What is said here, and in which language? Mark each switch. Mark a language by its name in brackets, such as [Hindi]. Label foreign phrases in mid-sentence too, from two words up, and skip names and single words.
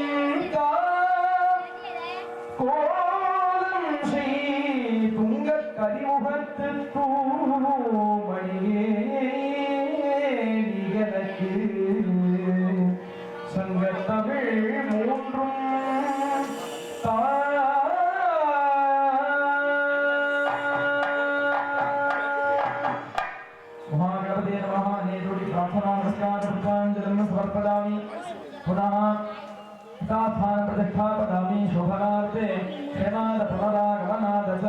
[Tamil] கோலம் செய் துங்க கதிமுகத்து தூமணியே நீ எனக்கு சங்கத்தமிழ் மூன்றும் [Sanskrit] महागणपते नमः नेत्रोटी प्रार्थना नमस्कार पुष्पांजलिं समर्पयामि पुनः स्थान प्रतिष्ठापयामि शोभनार्थे क्षेमाद पुनरागमनाद च